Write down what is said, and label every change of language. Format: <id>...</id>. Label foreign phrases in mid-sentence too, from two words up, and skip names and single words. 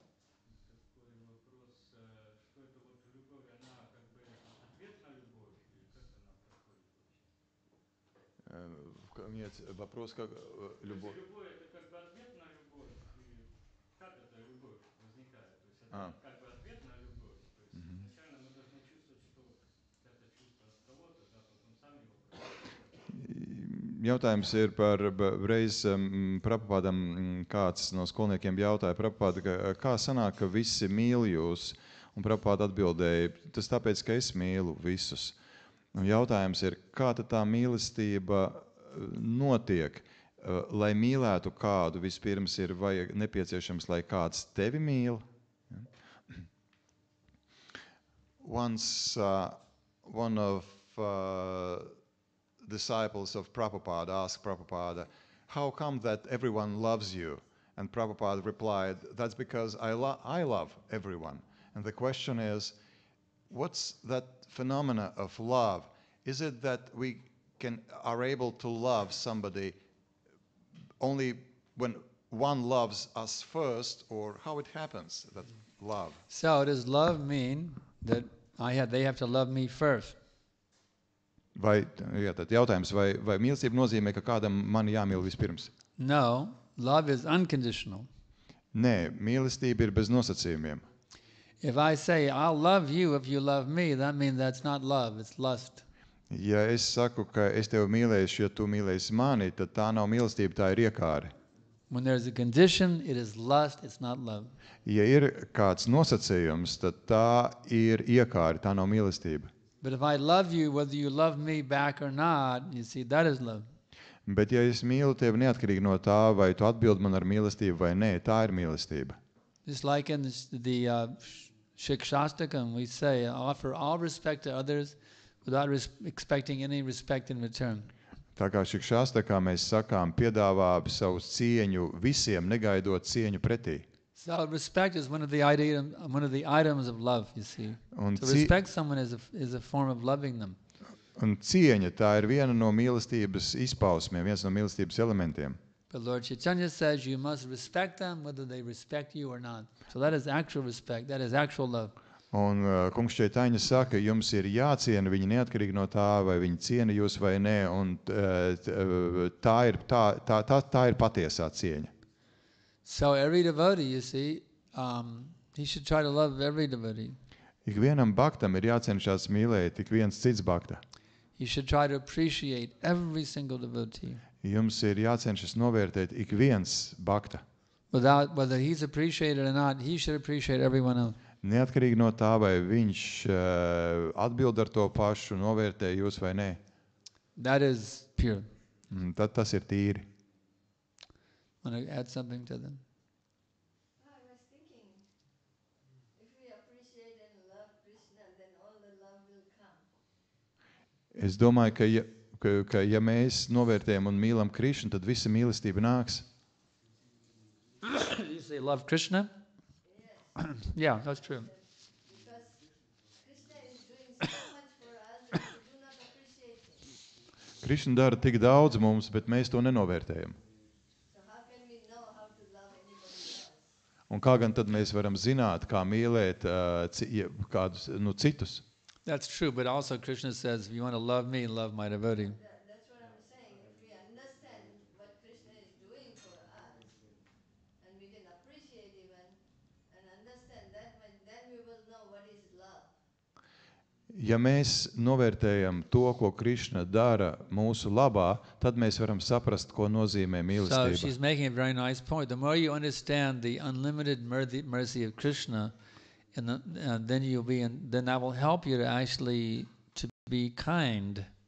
<ru>Такой вопрос, что это вот любовь, она как бы ответ на любовь, или как она проходит вообще? Нет, вопрос, как любовь. То есть любовь это как бы ответ на любовь, и как эта любовь возникает? То есть это как бы ответ на любовь. То есть изначально мы должны чувствовать, что вот это чувство от кого-то, да, потом сами его проявляем.</ru> <lv>Jautājums ir par reiz Prabhupādam, kāds no skolniekiem jautāja Prabhupādu, kā sanāk, ka visi mīl jūs? Un Prabhupāda atbildēja, tas tāpēc, ka es mīlu visus. Un jautājums ir, kā tad tā mīlestība notiek? Lai mīlētu kādu, vispirms ir nepieciešams, lai kāds tevi mīl.</lv> <en>Once one of disciples of Prabhupada asked Prabhupada, how come that everyone loves you? And Prabhupada replied, that's because I love everyone. And the question is, what's that phenomena of love? Is it that we are able to love somebody only when one loves us first, or how it happens, that love? So does love mean that they have to love me first?</en> <lv>Vai, jā, tad jautājums, vai mīlestība nozīmē, ka kādam mani jāmīl vispirms?</lv> <en>No, love is unconditional.</en> <lv>Nē, mīlestība ir bez nosacījumiem.</lv> <en>If I say, I'll love you if you love me, that means that's not love, it's lust.</en> <lv>Ja es saku, ka es tevi mīlēšu, ja tu mīlēsi mani, tad tā nav mīlestība, tā ir iekāre.</lv> <en>When there's a condition, it is lust, it's not love.</en> <lv>Ja ir kāds nosacījums, tad tā ir iekāre, tā nav mīlestība.</lv> <en>But if I love you, whether you love me back or not, you see, that is love.</en> <lv>Bet ja es mīlu tevi neatkarīgi no tā, vai tu atbildi man ar mīlestību vai nē, tā ir mīlestība.</lv> <en>Just like in the Shikshastakam, we say, offer all respect to others without expecting any respect in return.</en> <lv>Tā kā Šikšāstakā mēs sakām, piedāvā savu cieņu visiem, negaidot cieņu pretī.</lv> <en>So respect is one of the items of love, you see.</en> <lv>Un,</lv> <en>To respect someone is a form of loving them.</en> <lv>un cieņa, tā ir viena no mīlestības izpausmēm, viens no mīlestības elementiem.</lv> <en>But Lord Chaitanya says you must respect them whether they respect you or not. So that is actual respect, that is actual love.</en> <lv>Un kungs Čaitaņa saka, jums ir jāciena viņi neatkarīgi no tā, vai viņi ciena jūs vai nē, un tā ir patiesā cieņa.</lv> <en>So every devotee, you see, he should try to love every devotee.</en> <lv>Ikvienam baktam ir jācenšas mīlēt ik viens cits bakta.</lv> <en>You should try to appreciate every single devotee.</en> <lv>Jums ir jācenšas novērtēt ik viens bakta.</lv> <en>Without whether he's appreciated or not, he should appreciate everyone else.</en> <lv>Neatkarīgi no tā, vai viņš atbild ar to pašu, novērtē jūs vai nē.</lv> <en>That is pure.</en> <lv>Tad tas ir tīri.</lv> <en>Want to add something to them? I was thinking, if we appreciate and love Krishna, then all the love will come.</en> <lv>Es domāju, ka ja mēs novērtējam un mīlam Krišnu, tad visa mīlestība nāks.</lv> <en>You say love Krishna? Yeah, that's true. Because Krishna is doing so much for us that we do not appreciate it.</en> <lv>Krišna dara tik daudz mums, bet mēs to nenovērtējam.</lv> <en>So how can we know how to love anybody else?</en> <lv>Un kā gan tad mēs varam zināt, kā mīlēt kādus citus?</lv> <en>That's true, but also Krishna says, if you want to love me, love my devotee. That's what I'm saying. If we understand what Krishna is doing for us, and we can appreciate even and understand that, then we will know what is love.</en> <lv>Ja mēs novērtējam to, ko Krišna dara mūsu labā, tad mēs varam saprast, ko nozīmē</lv> <en>So</en> <lv>mīlestība.</lv> <en>she's making a very nice point. The more you understand the unlimited mercy of Krishna, and then that will help you to actually to be kind.</en>